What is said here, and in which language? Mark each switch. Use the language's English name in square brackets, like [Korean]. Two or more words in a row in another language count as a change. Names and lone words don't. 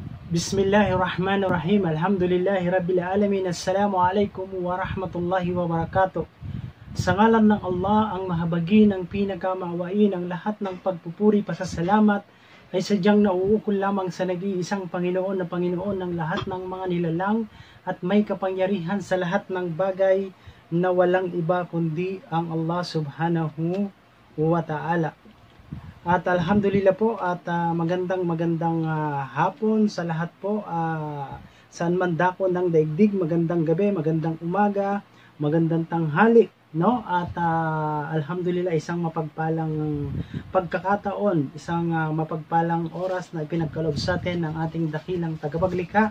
[Arabic] بسم الله الرحمن الرحيم. الحمد لله رب العالمين. السلام عليكم ورحمة الله وبركاته. [Filipino] Sa ngalan ng Allah, ang mahabagi ng pinakamaawain, ang lahat ng pagpupuri, pasasalamat ay sadyang nauukol lamang sa nag-iisang Panginoon na Panginoon ng lahat ng mga nilalang at may kapangyarihan sa lahat ng bagay na walang iba kundi ang Allah [Arabic] سبحانه وتعالى. [Filipino] At alhamdulillah po at magandang hapon sa lahat po, saan man dako ng daigdig, magandang gabi, magandang umaga, magandang tanghali, no? At alhamdulillah, isang mapagpalang pagkakataon, isang mapagpalang oras na ipinagkaloob sa atin ng ating dakilang tagapaglikha.